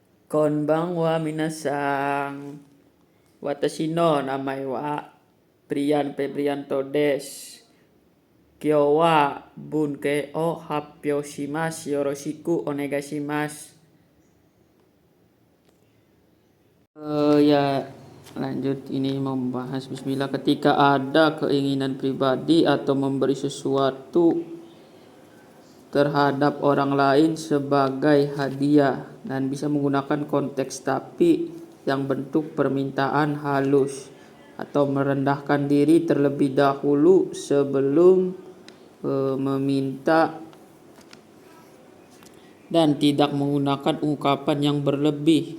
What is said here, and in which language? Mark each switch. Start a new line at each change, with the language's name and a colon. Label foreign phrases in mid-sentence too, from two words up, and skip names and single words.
Japanese: こんばんは皆さん. Watashi no namae wa Brian Febrianto desu. 今日は文型を発表します. よろしくお願いします.
Indonesian: Ya lanjut, ini membahas bismillah. Ketika ada keinginan pribadi atau memberi sesuatu terhadap orang lain sebagai hadiah, dan bisa menggunakan konteks tapi yang bentuk permintaan halus atau merendahkan diri terlebih dahulu sebelum meminta, dan tidak menggunakan ungkapan yang berlebih.